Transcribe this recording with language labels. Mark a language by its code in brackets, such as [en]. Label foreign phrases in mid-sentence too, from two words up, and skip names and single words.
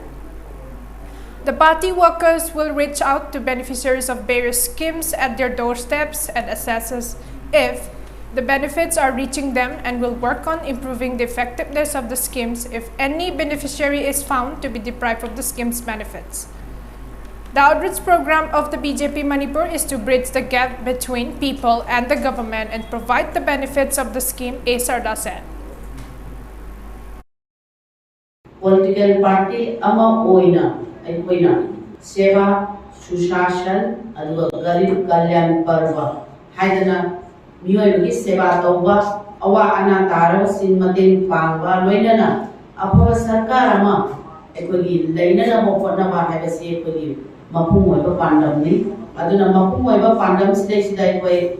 [en] The party workers will reach out to beneficiaries of various schemes at their doorsteps and assesses if the benefits are reaching them and will work on improving the effectiveness of the schemes if any beneficiary is found to be deprived of the scheme's benefits. The outreach program of the BJP Manipur is to bridge the gap between people and the government and provide the benefits of the scheme, A. Sarda said. Political party [mni] ama oina seva sushashan aduga garib kalyan parva haidana miyoi seva tauba awa ana taraba sin matin pangba loinana apha sarkar ama ekoi leinana mokona ba haibase ekoi mapung oiba pandam ni aduna mapung oiba pandam sidai ekoi